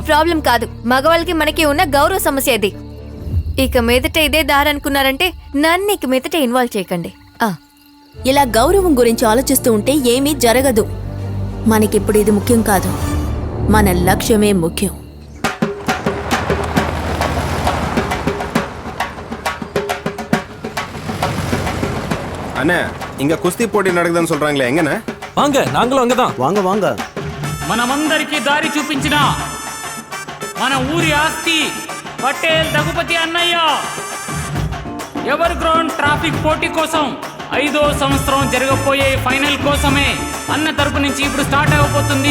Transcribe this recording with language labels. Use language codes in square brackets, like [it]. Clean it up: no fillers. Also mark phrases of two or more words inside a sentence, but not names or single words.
[te] ప్రాబ్లం కాదు, మగవాళ్ళకి మనకి ఉన్న గౌరవ సమస్య ఇది. ఇక మీదట ఇదే దారి అనుకున్నారంటే నన్ను ఇక మీదట ఇన్వాల్వ్ చేయకండి. ఇలా గౌరవం గురించి ఆలోచిస్తూ ఉంటే ఏమీ జరగదు. మనకిప్పుడు ఇది ముఖ్యం కాదు, మన లక్ష్యమే ముఖ్యం. [ta] அண்ணே இங்க குஸ்தி போட்டி நடக்குதுன்னு சொல்றாங்களே எங்கண்ணே? வாங்க நாங்களும் அங்கதான். வாங்க வாங்க [te] మనమందరికీ దారి చూపించిన మన ఊరి ఆస్తి పటేల్ రఘుపతి అన్నయ్య [en] ever ground traffic [te] పోటీ కోసం 5వ సంవత్సరం జరగబోయే ఫైనల్ కోసమే అన్న తరపు నుంచి ఇప్పుడు స్టార్ట్ అవబోతుంది.